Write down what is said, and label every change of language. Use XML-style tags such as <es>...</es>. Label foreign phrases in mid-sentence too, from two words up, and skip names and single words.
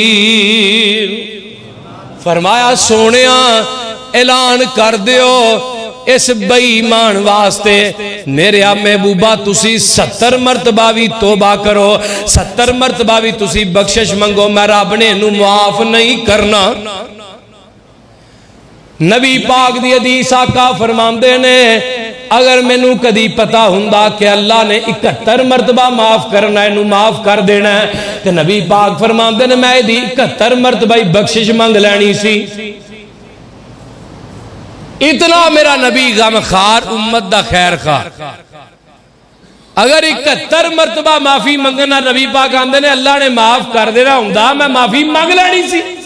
<pa>الفاسقين۔ فرمایا سونیا اعلان کر دیو اس بے ایمان واسطے میرے محبوبہ تسی 70 مرتبہ بھی توبہ کرو، 70 مرتبہ بھی تسی بخشش منگو، میں رب نے انہوں معاف نہیں کرنا۔ نبی پاک دی حدیث آقا فرماندے نے اگر مینوں کدی پتا ہوندا کہ اللہ نے 71 مرتبہ معاف کرنا ہے، انہوں معاف کر دینا ہے، تو نبی پاک فرماندے نے میں دی 71 مرتبہ ہی بخشش منگ لینی سی۔ اتنا میرا نبی غم خار، امت دا خیر خار۔ اگر 71 مرتبہ معافی منگنا نبی پاک آندے نے اللہ نے معاف کر دینا ہوندا میں معافی منگ لینی سی۔</pa>